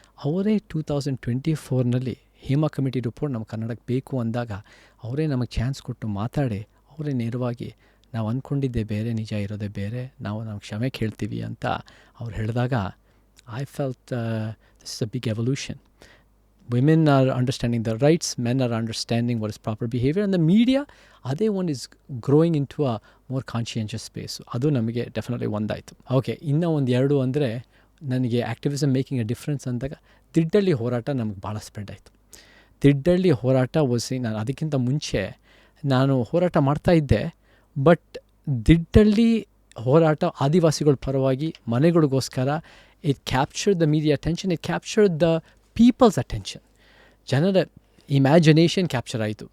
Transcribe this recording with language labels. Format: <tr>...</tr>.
<kn>ಅವರೇ 2024ನಲ್ಲಿ Hema committee report ನಮ್ಮ ಕನ್ನಡಕ್ಕೆ ಬೇಕು ಅಂದಾಗ ಅವರೇ ನಮಗೆ ಚಾನ್ಸ್ ಕೊಟ್ಟು ಮಾತಾಡಿ, ಅವರೇ ನೇರವಾಗಿ ನಾವು ಅಂದ್ಕೊಂಡಿದ್ದೆ ಬೇರೆ, ನಿಜ ಇರೋದೇ ಬೇರೆ, ನಾವು ಕ್ಷಮೆ ಕೇಳ್ತೀವಿ ಅಂತ ಅವ್ರು ಹೇಳಿದಾಗ</kn> <en>I felt this is a big evolution. Women are understanding their rights, men are understanding what is proper behavior, and the media, ಅದೇ one is growing into a more conscientious space.</en> <kn>ಅದು ನಮಗೆ ಡೆಫಿನೆಟ್ಲಿ ಒಂದಾಯಿತು. ಓಕೆ, ಇನ್ನೂ ಒಂದು 2 ಅಂದರೆ, ನನಗೆ activism</kn> <en>making a difference</en> <kn>ಅಂದಾಗ ದಿಡ್ಡಳ್ಳಿ ಹೋರಾಟ ನಮಗೆ ಭಾಳ ಸ್ಪ್ರೆಡ್ ಆಯಿತು. ದಿಡ್ಡಳ್ಳಿ ಹೋರಾಟ ನಾನು ಅದಕ್ಕಿಂತ ಮುಂಚೆ ನಾನು ಹೋರಾಟ ಮಾಡ್ತಾಯಿದ್ದೆ, ಬಟ್ ದಿಡ್ಡಳ್ಳಿ ಹೋರಾಟ ಆದಿವಾಸಿಗಳ ಪರವಾಗಿ ಮನೆಗಳಿಗೋಸ್ಕರ</kn> <en>it captured the media attention, it captured the people's attention,</en> <kn>ಜನರ ಇಮ್ಯಾಜಿನೇಷನ್ ಕ್ಯಾಪ್ಚರ್ ಆಯಿತು.</kn>